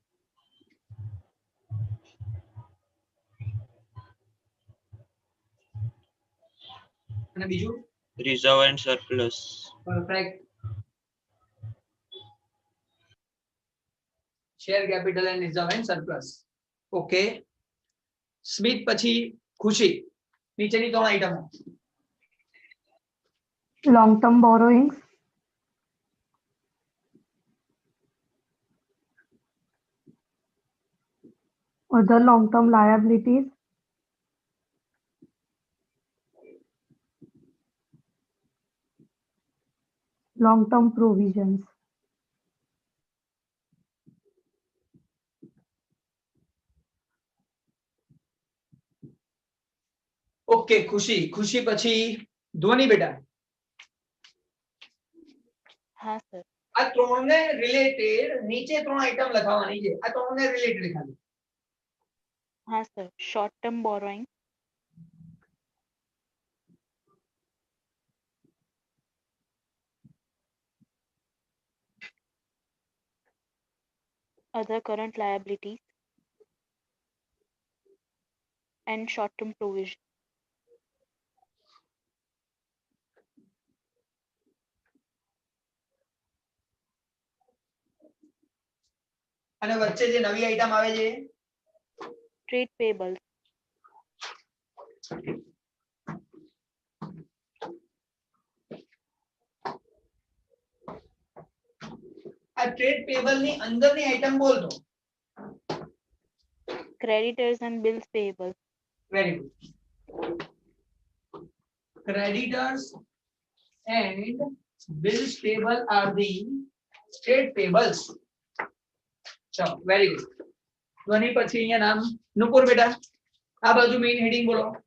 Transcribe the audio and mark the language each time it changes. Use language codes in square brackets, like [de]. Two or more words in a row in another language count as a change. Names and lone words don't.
[gu] અને બીજું [en] reserve and surplus. [gu] પરફેક્ટ. [en] share capital and reserve and surplus. [gu] ઓકે, સ્મિત પછી ખુશી. નીચેની 3 આઈટમો. [en] long term borrowings, other long term liabilities, long term provisions. [gu] ઓકે, ખુશી. ખુશી પછી ધ્વની બેટા. હા સર. આ 3 ને રિલેટેડ નીચે 3 આઈટમ લખાવવાની છે. આ 3 ને રિલેટેડ ખાલી. હા સર. [en] short term borrowing, other current liabilities and short term provision. [gu] અને વચ્ચે જે નવી આઈટમ આવે છે [en] Trade payables, [gu] આ [en] trade payable [gu] ની અંદરની આઈટમ [hi] बोल दो. [en] creditors and bills payable, very good. creditors and bills payable are the trade payables. [gu] ચલો, [en] very good. [gu] ધ્વની પછી અહીંયા નામ નુપુર બેટા. આ બાજુ મેઇન હેડિંગ બોલો.